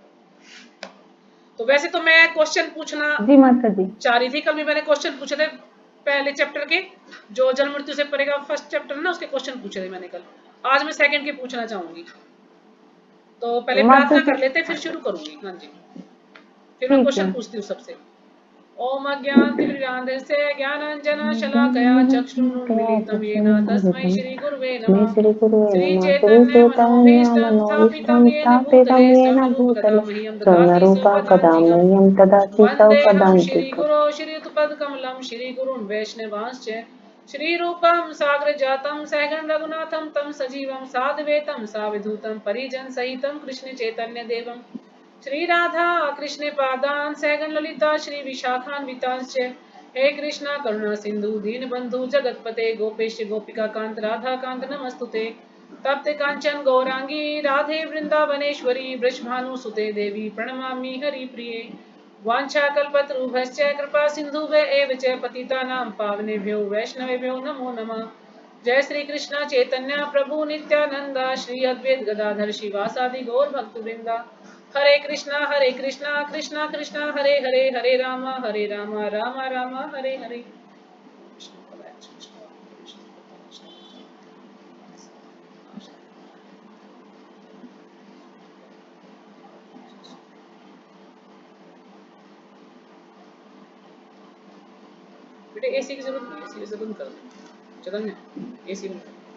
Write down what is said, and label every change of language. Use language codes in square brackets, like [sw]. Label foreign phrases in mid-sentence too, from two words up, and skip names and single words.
[hi] तो वैसे तो मैं क्वेश्चन पूछना जी माता जी। चाह रही थी, कल भी मैंने क्वेश्चन पूछे थे पहले चैप्टर के, जो जन्म मृत्यु से परेगा [en] first chapter [hi] ना, उसके क्वेश्चन पूछे थे मैंने कल। आज मैं सेकंड के पूछना चाहूंगी। तो पहले माता प्रार्थना जी कर लेते फिर शुरू करूंगी। हाँ जी, फिर मैं ठीक क्वेश्चन है। पूछती हूँ सबसे। [sa] ओम अज्ञानतिमिरान्धस्य ज्ञानाञ्जन शलाकया चक्षुरुन्मीलितं येन तस्मै श्रीगुरुवे [hi] मैं [sa] नमः। श्री गुरु नमः श्री चैतन्य श्रीचैतन्यमनोभीष्टं स्थापितं मनोभीष्टं येन स्थापितं भूतले येन स्वयं भूतले तदा मह्यं ददाति स्वयंरूपा कदा स्वपदान्तिकम्। मह्यं ददाति वन्देऽहं स्वपदान्तिकम्। श्रीगुरो श्रीयुतपदकमलं श्रीगुरुन् वैष्णवांश्च श्रीरूपं साग्रजातं सहगण रघुनाथं तं सजीवं साद्वैतं सावधूतं परिजनसहितं कृष्णचैतन्यदेवं श्री राधा कृष्ण पादान सहगण ललिता श्री विशाखान्वितांश्च हे कृष्णा करुणा सिंधु दीन बंधु जगतपते गोपेश गोपिका कांत राधा कांत नमस्तुते तप्त कांचन गौरांगी राधे वृंदावनेश्वरी वृषभानुसुते देवी प्रणमामि हरिप्रिये वाञ्छाकल्पतरुभ्यश्च कृपा सिन्धुभ्य एव च पतितानां पावनेभ्यो वैष्णवेभ्यो नमो नमः। जय श्री कृष्ण चैतन्य प्रभु नित्यानंदा श्री अद्वैत गदाधर शिवासादि गौर भक्तवृंदा हरे कृष्णा कृष्णा कृष्णा हरे हरे हरे राम राम राम हरे हरे। [hi] बेटे एसी की जरूरत नहीं, एसी से बंद कर दो चलन है एसी में।